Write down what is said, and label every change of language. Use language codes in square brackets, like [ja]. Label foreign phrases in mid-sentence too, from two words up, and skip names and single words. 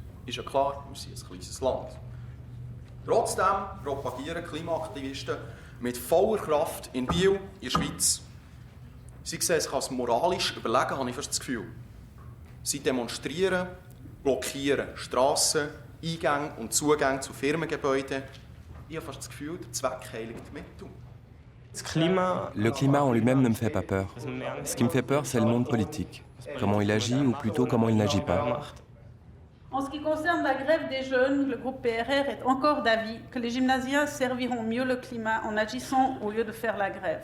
[de] Ist ja klar, wir sind ein kleines Land. Trotzdem propagieren Klimaaktivisten mit voller Kraft in Biel, in der Schweiz. Sie sehen sich als moralisch überlegen, habe ich fast das Gefühl. Sie demonstrieren, blockieren Strassen, Eingänge und Zugänge zu Firmengebäuden. Ich habe fast das Gefühl, der Zweck heiligt die Mittel. [fr] Le climat en lui-même ne me fait pas peur. Ce qui me fait peur, c'est le monde politique. Comment il agit ou plutôt comment il n'agit pas. En ce qui concerne la grève des jeunes, le groupe PRR est encore d'avis que les gymnasiens serviront mieux le climat en agissant au lieu de faire la grève.